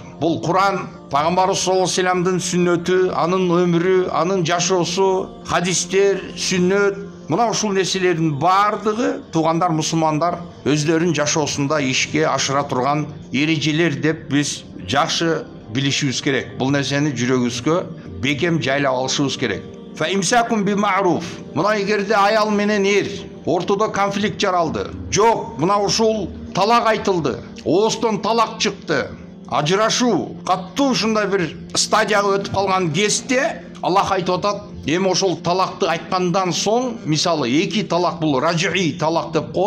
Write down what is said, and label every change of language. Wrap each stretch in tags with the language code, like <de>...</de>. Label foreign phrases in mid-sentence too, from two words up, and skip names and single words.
<ky>Бул Куран, Пайгамбарыбыз</ky> <ar>صلى الله عليه وسلم</ar> <ky>сүннөтү, анын өмүрү, анын жашоосу, хадистер, сүннөт, мына ушул нерселердин бардыгы туугандар мусулмандар өздөрүнүн жашоосунда ишке ашыра турган эрежелер деп биз жакшы билишибиз керек. Бул нерсени жүрөгүбүзгө бекем жайлап алышыбыз керек.</ky> <ar>فإمساك بمعروف.</ar> <ky>Мына эгерде аял менен эр ортодо конфликт жаралды. Жок, мына ушул талак айтылды. Оостон талак чыкты. Ажырашуу каттуу ушундай бир стадияга өтүп калган кезде Аллах айтып атат, эми ошол талакты айткандан соң, мисалы 2 талак бул ражи талак деп коет.</ky>